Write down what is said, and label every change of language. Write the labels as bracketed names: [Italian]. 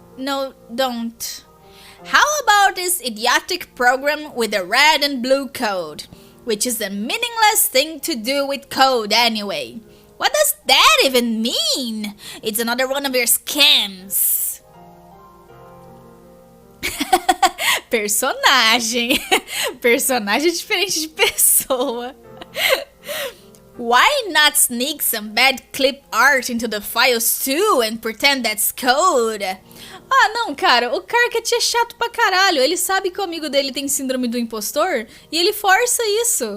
[English] No, don't. How about this idiotic program with the red and blue code? Which is a meaningless thing to do with code anyway. What does that even mean? It's another one of your scams. [Portuguese] Personagem. Personagem diferente de pessoa. [English] Why not sneak some bad clip art into the files too and pretend that's code? [Portuguese] Ah, não, cara, o Karkat é chato pra caralho. Ele sabe que o amigo dele tem síndrome do impostor e ele força isso.